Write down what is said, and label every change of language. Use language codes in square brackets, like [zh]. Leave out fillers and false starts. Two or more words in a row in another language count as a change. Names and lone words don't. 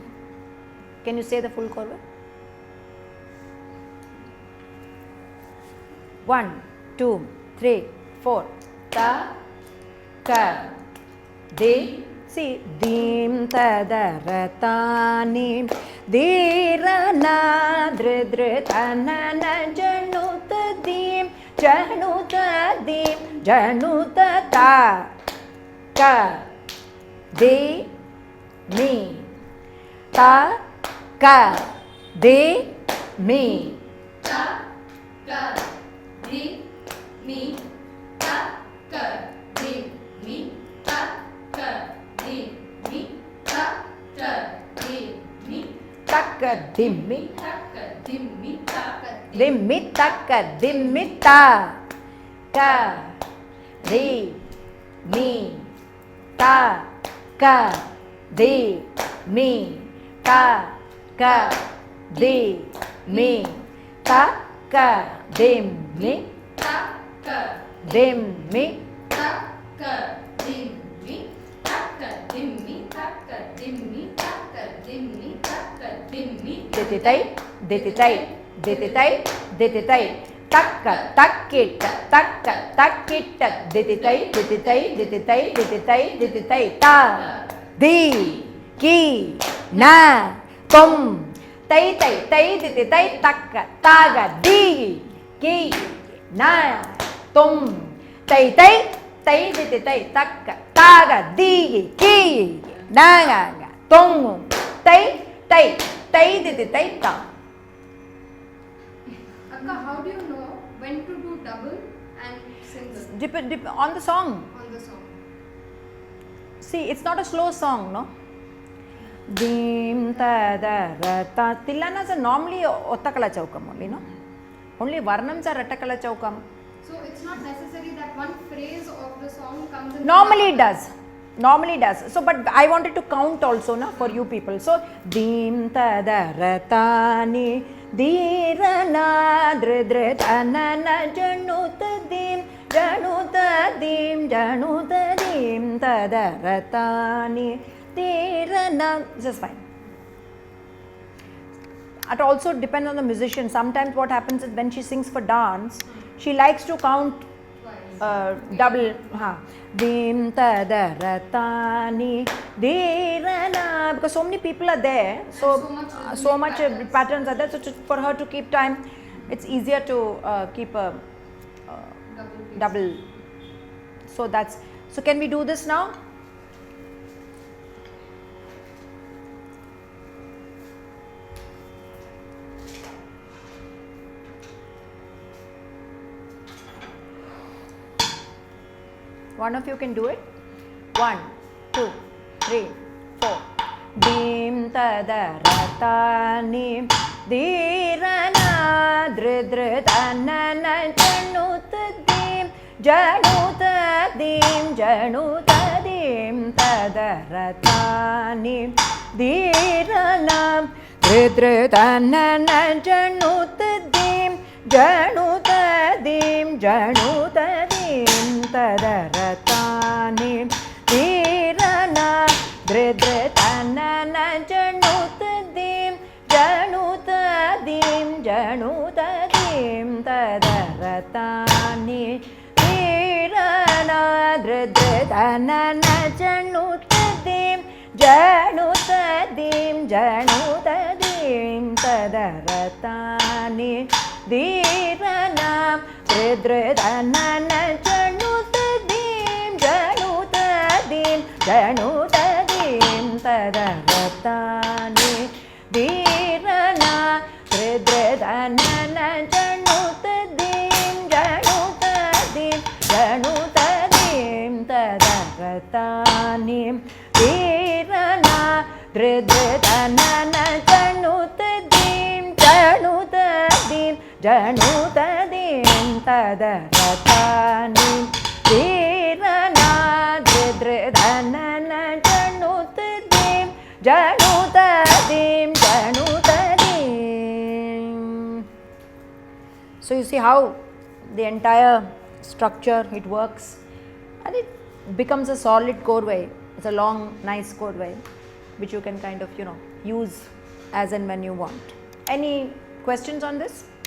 [en] Can you say the full chorus? 1 2 3 4. Ta ka di. See, dim ta da ra ta ni di ra na dre dre ta na na janu ta dim janu ta dim janu ta ta ka di, mi. Ta, ka, di, mi. ta, ka, di, mi, ta, ka, di, mi, ta, ka, di, mi, ta, ka, di, mi, Taka, dimmi. taka, dimmi, taka, Dimmi, taka, dimmi, ta. Ka, di, mi. Ta, ka, di, mi. Ta, ka, di, mi. Ta, ka, dimmi. taka, Dimmi. taka, dimmi, taka, dimmi, taka, dimmi, taka, dimmi, taka, dimmi, Dititai, dititai, dititai, dititai. Takka, takkita, takka, takkita. Dititai, dititai, dititai, dititai, dititai. Ta, di, ki, na, tum. Tai, tai, tai, dititai, takka, taga, di, ki, na, tum. Tai, tai, tai, dititai, takka, taga, di, ki, na, tum. Tai, tai, tai, dititai, ta. Akka, how do you know when to do double and single Depend on the song. on the song? See, it's not a slow song, no? Dim ta da ra ta. Tillanas are normally [ta] ottakala chaukam [en] only, no? Only varnams are [ta] rattakala chaukam. [en] So it's not necessary that one phrase of the song comes in. Normally it does. Normally it does. So, but I wanted to count also, na, for you people. So, dim ta da ra ta ni di ra na dre dre ta na na janu ta dim janu ta dim janu ta dim ta da ra ta ni di ra na. This is fine. It also depends on the musician. Sometimes what happens is when she sings for dance, she likes to count double. Dim ta da ra ta ni di ra na, because so many people are there, so much patterns are there. So for her to keep time, it's easier to keep a double. So that's. So can we do this now? One of you can do it. 1, 2, 3, 4. Dim ta da ra ta ni di ra na dre dre ta na na janu ta dim janu ta dim janu ta dim ta da ra ta ni di ra na dre dre ta na na janu ta dim janu ta dim janu ta dim ta da ra ta ni di ra na dre dre ta na na janu ta dim janu ta dim janu ta dim ta da ra ta ni di ra na dre dre ta na na janu ta dim janu ta dim janu ta dim ta da ra ta ni di ra na dre dre ta na na janu ta dim janu ta dim janu ta dim ta da ra ta ni di ra na dre dre ta na na janu ta dim janu ta dim janu ta dim ta da ra ta ni di ra na dre dre ta na na janu ta dim janu ta dim janu ta dim ta da ra ta ni di ra na dre dre ta na na janu ta dim janu ta dim janu ta dim. So you see how the entire structure it works, and it becomes a solid chordway. It's a long nice chordway which you can kind of use as and when you want. Any questions on this?